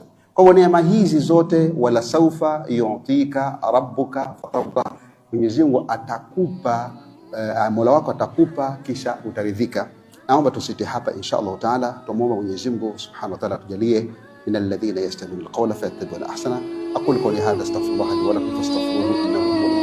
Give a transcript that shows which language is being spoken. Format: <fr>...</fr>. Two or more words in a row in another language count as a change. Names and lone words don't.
<sw>Kwa neema hizi zote,</sw> <ar>ولسوف يعطيك ربك فترضى,</ar> <sw>Mwenyezi Mungu atakupa, Mola wako atakupa kisha utaridhika. Naomba tusite hapa</sw> <ar>إن شاء الله تعالى,</ar> <sw>tumuomba Mwenyezi Mungu</sw> <ar>سبحانه وتعالى</ar> <sw>tujalie</sw> <ar>من الذين يستمعون القول فيتبعون أحسنه. أقول قولي هذا أستغفر الله لي ولكم فاستغفروه إنه</ar>